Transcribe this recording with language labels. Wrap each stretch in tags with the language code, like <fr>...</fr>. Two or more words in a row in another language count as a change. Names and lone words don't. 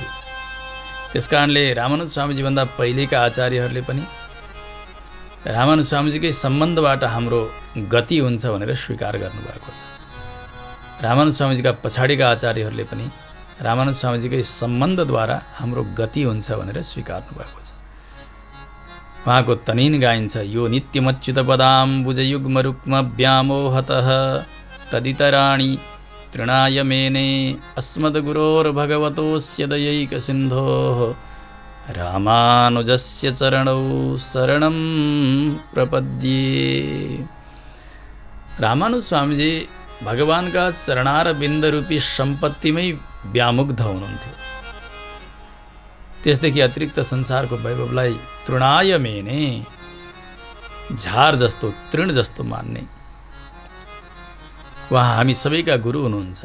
<ne>त्यसकारणले रामानुज स्वामीजीभन्दा पहिलेका आचार्यहरूले पनि रामानुज स्वामीजीकै सम्बन्धबाट हाम्रो गति हुन्छ भनेर स्वीकार गर्नुभएको छ। रामानुज स्वामीजीका पछाडिका आचार्यहरूले पनि रामानुज स्वामीजीकै सम्बन्धद्वारा हाम्रो गति हुन्छ भनेर स्वीकार्नु भएको छ। उहाँको तनिन गाइन्छ,</ne> <sa>यो नित्यमच्युत पदाम्बुजयुग्म रुक्म व्यामोहतः तदितराणि तृणाय मेने अस्मद्गुरोर्भगवतोऽस्य दयैकसिन्धोः रामानुजस्य चरणौ शरणं प्रपद्ये।</sa> <ne>रामानुज स्वामीजी भगवानका चरणारविन्द रूपी सम्पत्तिमै व्यामुग्ध हुनुहुन्थ्यो। त्यसदेखि अतिरिक्त संसारको वैभवलाई</ne> <sa>तृणाय मेने,</sa> <ne>झार जस्तो तृण जस्तो मान्ने उहाँ हामी सबैका गुरु हुनुहुन्छ।</ne>